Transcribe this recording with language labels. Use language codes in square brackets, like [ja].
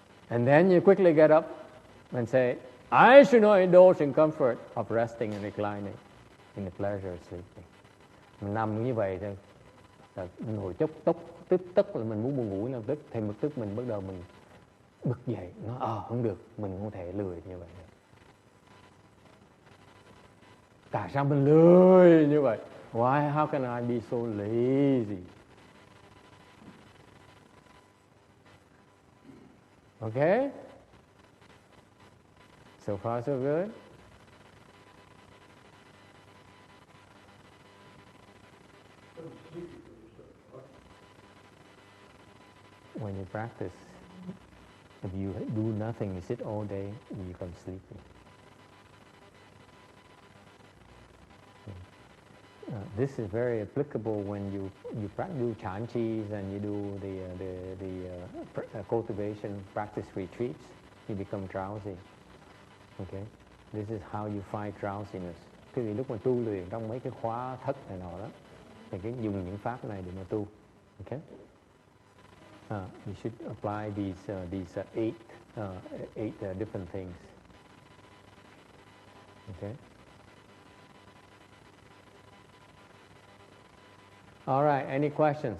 [en] And then you quickly get up and say, I should not indulge in comfort of resting and reclining in the pleasure of sleeping. [vi] Mình nằm như vậy thôi, mình ngồi tức là mình muốn buồn ngủ, tức thì bực tức mình bắt đầu mình bực dậy, nó không được, mình không thể lười như vậy. Tại sao mình lười như vậy? [en] Why? How can I be so lazy? Okay? So far so good. When you practice, if you do nothing, you sit all day, you become sleepy. This is very applicable when you do chanchis and you do the cultivation practice retreats. You become drowsy. Okay, this is how you fight drowsiness. [vi] Cái gì lúc mà tu luyện trong mấy cái khóa thất này nọ đó, thì cái dùng những pháp này để mà tu. [en] Okay, you should apply these eight different things. Okay. All right, any questions?